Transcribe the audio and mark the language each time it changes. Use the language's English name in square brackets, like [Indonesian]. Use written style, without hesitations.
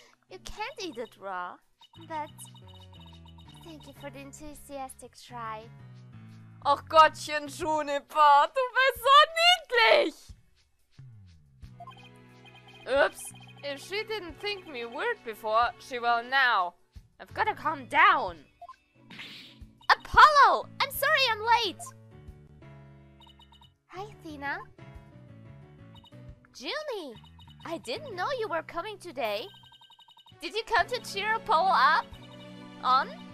[English] You can't eat it raw, but thank you for the enthusiastic try. [German] Ach Gottchen, Juniper, du bist so niedlich! [English] Oops, if she didn't think me weird before, she will now. I've gotta calm down. Apollo! I'm sorry I'm late! Hi, Thina. Junie, I didn't know you were coming today. Did you come to cheer Apollo up? On?